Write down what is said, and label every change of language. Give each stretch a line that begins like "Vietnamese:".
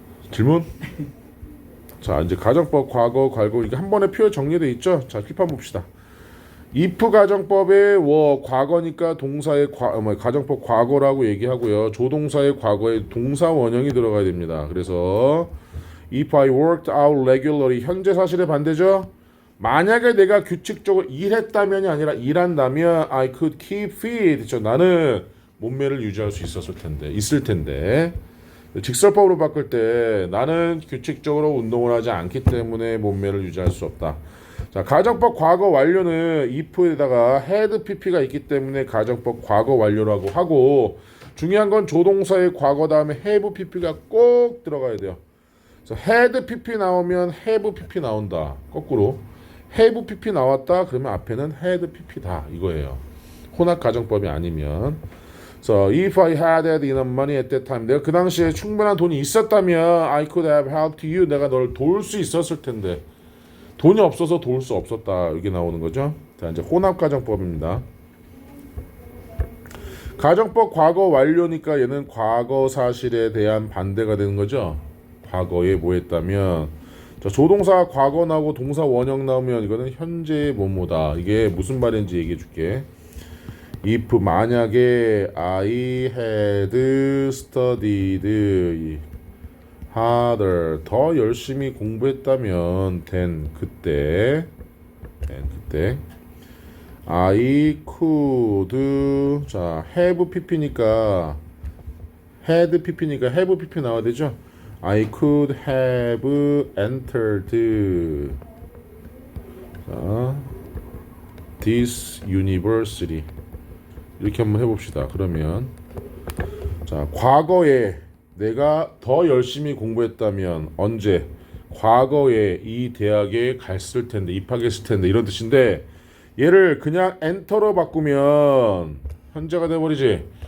Korean: 질문? 자, 이제 가정법 과거, 괄호 이게 한 번에 표에 정리되어 있죠? 자, 킵한 봅시다. if 가정법의 과거니까 동사의 가정법 과거라고 얘기하고요. 조동사의 과거에 동사 원형이 들어가야 됩니다. 그래서
English: if I worked out regularly
Korean: 현재 사실의 반대죠. 만약에 내가 규칙적으로 일했다면이 아니라 일한다면
English: I could keep fit.
Korean: 저 나는 몸매를 유지할 수 있을 텐데. 직설법으로 바꿀 때 나는 규칙적으로 운동을 하지 않기 때문에 몸매를 유지할 수 없다. 자, 가정법 과거 완료는 if에다가 had pp가 있기 때문에 가정법 과거 완료라고 하고 중요한 건 조동사의 과거 다음에 have pp가 꼭 들어가야 돼요. 그래서 had pp 나오면 have pp 나온다. 거꾸로 have pp 나왔다 그러면 앞에는 had pp다 이거예요. 혼합 가정법이 아니면.
English: So if I had enough money at that time,
Korean: 내가 그 당시에 충분한 돈이 있었다면
English: I could have helped you.
Korean: 내가 널 도울 수 있었을 텐데 돈이 없어서 도울 수 없었다. 이게 나오는 거죠. 자, 이제 혼합 가정법입니다. 가정법 과거 완료니까 얘는 과거 사실에 대한 반대가 되는 거죠. 과거에 뭐 했다면 자, 조동사 과거 나오고 동사 원형 나오면 이거는 현재의 뭐뭐다. 이게 무슨 말인지 얘기해 줄게.
English: if 만약에 I had studied harder
Korean: 더 열심히 공부했다면
English: then 그때 I could 자 have pp니까 had pp니까 have pp 나와야 되죠. I could have entered 자, this university
Korean: 이렇게 한번 해봅시다. 그러면 자 과거에 내가 더 열심히 공부했다면 언제? 과거에 이 대학에 갔을 텐데 입학했을 텐데 이런 뜻인데 얘를 그냥 엔터로 바꾸면 현재가 돼버리지.